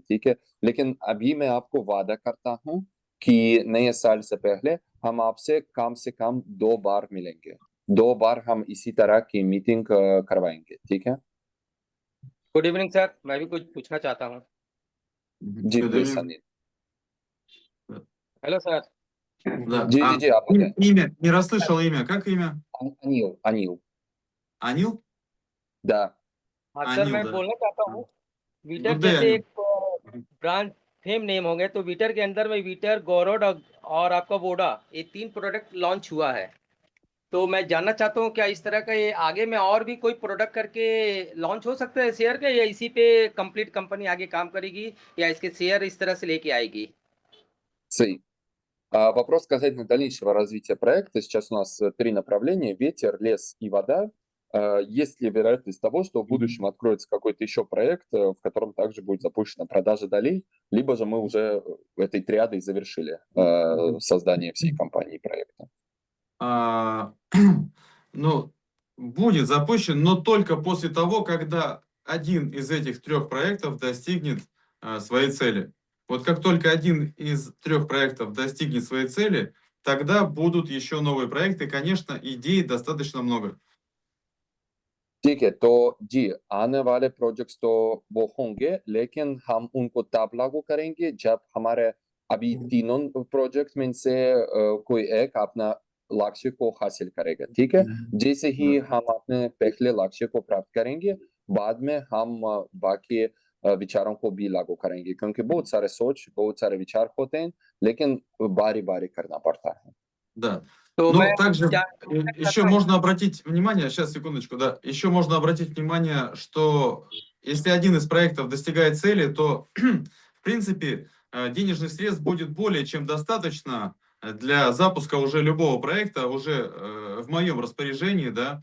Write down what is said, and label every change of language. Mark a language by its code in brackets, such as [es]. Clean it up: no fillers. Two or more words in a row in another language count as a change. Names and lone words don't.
[hi] ठीक है, लेकिन अभी मैं आपको वादा करता हूँ कि नए साल से पहले हम आपसे कम से कम 2 बार मिलेंगे. 2 बार हम इसी तरह की मीटिंग करवाएंगे. ठीक है. [en] good evening sir, [hi] मैं भी कुछ पूछना चाहता हूँ. जी प्लीज अनिल. [en] hello sir. [hi] जी आप बताएं. [ru] Имя, не расслышал имя. Как имя? Анил. Анил? Да. [hi] हाँ सर, मैं बोलना चाहता हूँ, वीटर [en] Good day, [hi] जैसे Anil. एक [en] brand fame name [hi] हो गए, तो वीटर के अंदर में वीटर, गौरोड और आपका वोडा, ये 3 [en] product launch [hi] हुआ है. तो मैं जानना चाहता हूँ क्या इस तरह का ये आगे में और भी कोई प्रोडक्ट करके लॉन्च हो सकता है शेयर का, या इसी पे [en] complete company [hi] आगे काम करेगी, या इसके शेयर इस तरह से लेके आएगी? Сэй. [ru] Вопрос касательно дальнейшего развития проекта. Сейчас у нас 3 направления: ветер, лес и вода. Есть ли вероятность того, что в будущем откроется какой-то еще проект, в котором также будет запущена продажа долей, либо же мы уже этой триадой завершили создание всей компании проекта? Ну, будет запущен, но только после того, когда один из этих 3 проектов достигнет своей цели. Вот как только один из 3 проектов достигнет своей цели, тогда будут еще новые проекты. Конечно, идей достаточно много. [hi] ठीक है, तो जी आने वाले प्रोजेक्ट्स तो वो होंगे, लेकिन हम उनको तब लागू करेंगे जब हमारे अभी तीनों प्रोजेक्ट्स में से कोई एक अपना लक्ष्य को हासिल करेगा। ठीक है, जैसे ही हम अपने पहले लक्ष्य को प्राप्त करेंगे, बाद में हम बाकी विचारों को भी लागू करेंगे, क्योंकि बहुत सारे विचार होते हैं, लेकिन बारी बारी करना पड़ता है। [ru] Да. [hi] तो [ru] Ну, [hi] मैं [ru] также [hi] क्या [ru] еще можно обратить внимание, сейчас, секундочку, да, еще можно обратить внимание, что если один из проектов достигает цели, то, в принципе, денежных средств будет более чем достаточно для запуска уже любого проекта, уже в моем распоряжении, да.